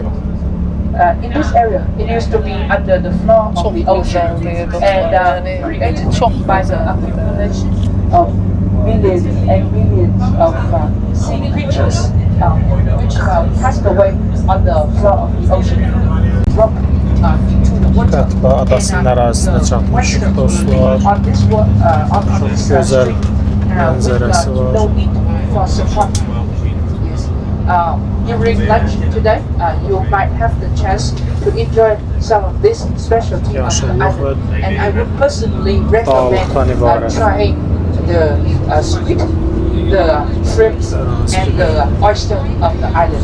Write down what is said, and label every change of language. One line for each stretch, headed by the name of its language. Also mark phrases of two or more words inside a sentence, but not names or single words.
English: In this area, it used to be under the floor of the ocean and created by the accumulation of millions and millions of sea creatures, which passed away on the floor of the ocean, dropped into the water.
Azerbaijani: Katba adasının ərazisinə çatmışıq dostlar.
English: On this
Turkish: Güzel manzarası var.
English: No need for support. Yes. During lunch today, you might have the chance to enjoy some of this specialty of the island. And I would personally recommend trying the squid, the shrimp, and the oyster of the island.